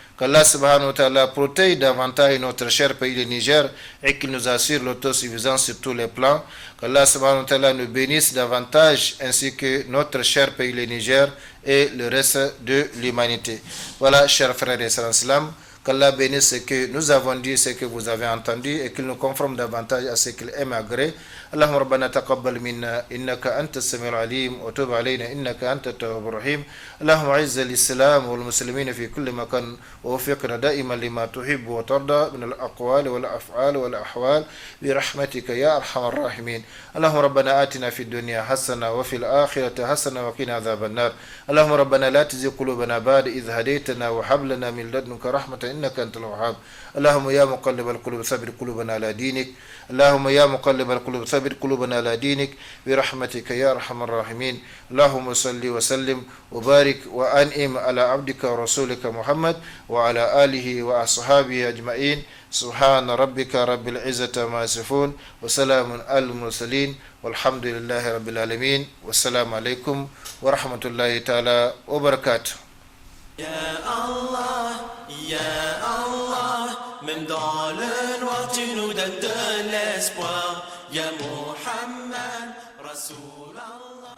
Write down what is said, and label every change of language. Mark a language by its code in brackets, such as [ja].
[fr] Qu'Allah subhanahu wa ta'ala protège davantage notre cher pays le Niger et qu'il nous assure l'autosuffisance sur tous les plans. Qu'Allah subhanahu wa ta'ala nous bénisse davantage ainsi que notre cher pays le Niger et le reste de l'humanité. Voilà, chers frères et sœurs en islam, qu'Allah bénisse ce que nous avons dit, ce que vous avez entendu et qu'il nous conforme davantage à ce qu'il aime agrée. [ar] اللهم ربنا تقبل منا إنك أنت السميع العليم وتب علينا إنك أنت التواب الرحيم. اللهم أعز الإسلام والمسلمين في كل مكان ووفقنا دائما لما تحب وترضى من الأقوال والأفعال والأحوال برحمتك يا أرحم الراحمين. اللهم ربنا آتنا في الدنيا حسنة وفي الآخرة حسنة وقنا عذاب النار. اللهم ربنا لا تزغ قلوبنا بعد إذ هديتنا وهب لنا من لدنك رحمة إنك أنت الوهاب. اللهم يا مقلب القلوب ثبت قلوبنا على دينك. اللهم يا مقلب القلوب ثبت قلوبنا على دينك برحمتك يا أرحم الراحمين. اللهم صل وسلم وبارك وأنعم على عبدك ورسولك محمد وعلى آله وأصحابه أجمعين. سبحان ربك رب العزة ما يصفون وسلام على المرسلين والحمد لله رب العالمين والسلام عليكم ورحمة الله تعالى وبركاته. يا الله يا الله [fr] même dans le noir tu nous donnes de l'espoir. [ar] Ya Muhammad Rasulallah.